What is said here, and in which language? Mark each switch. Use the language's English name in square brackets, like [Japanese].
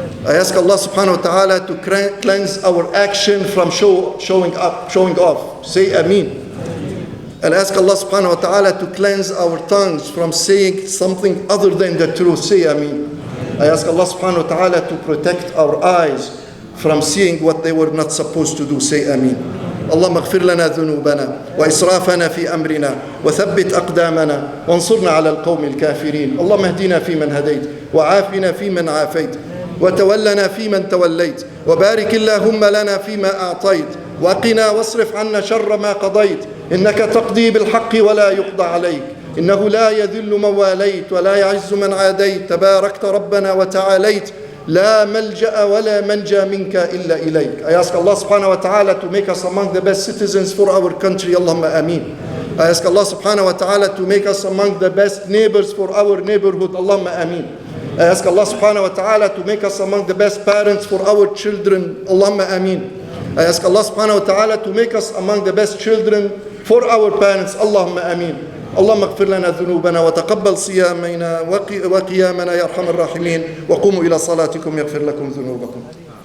[English] I ask Allah subhanahu wa ta'ala to cleanse our action from showing off. Say ameen. And ask Allah subhanahu wa ta'ala to cleanse our tongues from saying something other than the truth. Say ameen. I ask Allah subhanahu wa ta'ala to protect our eyes from seeing what they were not supposed to do. Say ameen. [Arabic] اللهم اغفر لنا ذنوبنا وإسرافنا في أمرنا وثبت أقدامنا وانصرنا على القوم الكافرين. اللهم اهدنا فيمن هديت وعافنا فيمن عافيت وتولنا فيمن توليت وبارك اللهم لنا فيما أعطيت وقنا واصرف عنا شر ما قضيت إنك تقضي بالحق ولا يقضى عليك إنه لا يذل من واليت ولا يعز من عاديت تباركت ربنا وتعاليت لا ملجأ ولا منجا منك إلا إليك. [English] I ask Allah subhanahu wa ta'ala to make us among the best citizens for our country. Allahumma ameen. I ask Allah subhanahu wa ta'ala to make us among the best neighbors for our neighborhood. Allahumma ameen. I ask Allah subhanahu wa ta'ala to make us among the best parents for our children. Allahumma ameen. I ask Allah subhanahu wa ta'ala to make us among the best children for our parents. [Arabic] Allahumma ameen. اللهم اغفر لنا ذنوبنا وتقبل صيامنا وقيامنا يا أرحم الراحمين وقوموا إلى صلاتكم يغفر لكم ذنوبكم.